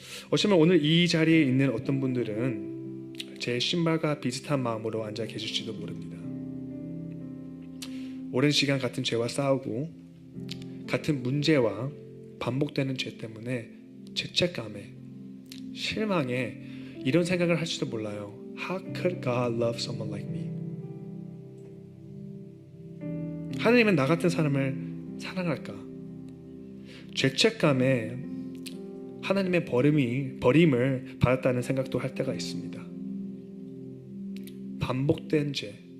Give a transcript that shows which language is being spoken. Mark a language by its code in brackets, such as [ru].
[ko] 어쩌면 오늘 이 자리에 있는 어떤 분들은 제 신발과 비슷한 마음으로 앉아 계실지도 모릅니다. 오랜 시간 같은 죄와 싸우고 같은 문제와 반복되는 죄 때문에 죄책감에 실망에 이런 생각을 할지도 몰라요. [en] How could God love someone like me? [ko] 하나님은 나 같은 사람을 사랑할까? 죄책감에 하나님의 버림을 받았다는 생각도 할 때가 있습니다. 반복된 죄.